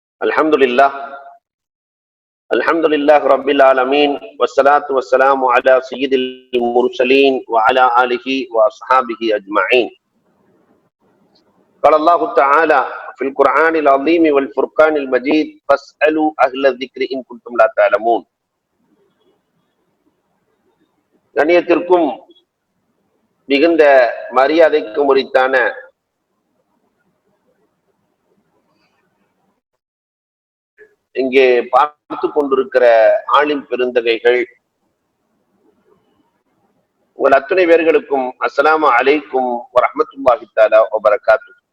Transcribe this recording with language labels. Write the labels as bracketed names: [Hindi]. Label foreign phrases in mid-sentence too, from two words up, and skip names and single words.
[Arabic] الحمد لله رب العالمين والصلاة والسلام على سيد المرسلين وعلى آله وأصحابه أجمعين. قال الله تعالى في القرآن العظيم والفرقان المجيد فاسألوا أهل الذكر إن كنتم لا تعلمون. [Tamil] கண்ணியத்திற்கும் மிகுந்த மரியாதைக்கும் உரித்தான இங்கே பார்த்து கொண்டிருக்கிற ஆலிம் பெருந்தகைகள், உங்கள் அத்தனை பேர்களுக்கும் [Arabic] السلام عليكم ورحمة الله تعالى وبركاته.